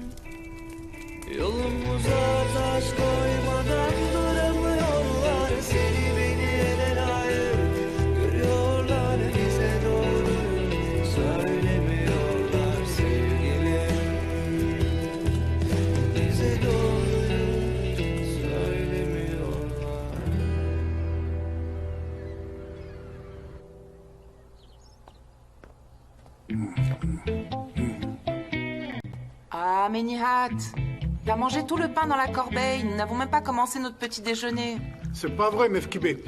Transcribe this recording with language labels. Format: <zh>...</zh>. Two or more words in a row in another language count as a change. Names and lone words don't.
<tr>Yolumuza taş koymadan duramıyorlar. Seni beni ele layık görüyorlar. Bize doğruyu söylemiyorlar sevgilim. Bize doğruyu söylemiyorlar.</tr> <fr>Ah, mais Nihat, t'as mangé tout le pain dans la corbeille. Nous n'avons même pas commencé notre petit déjeuner. C'est pas vrai, Mefkibé.</fr>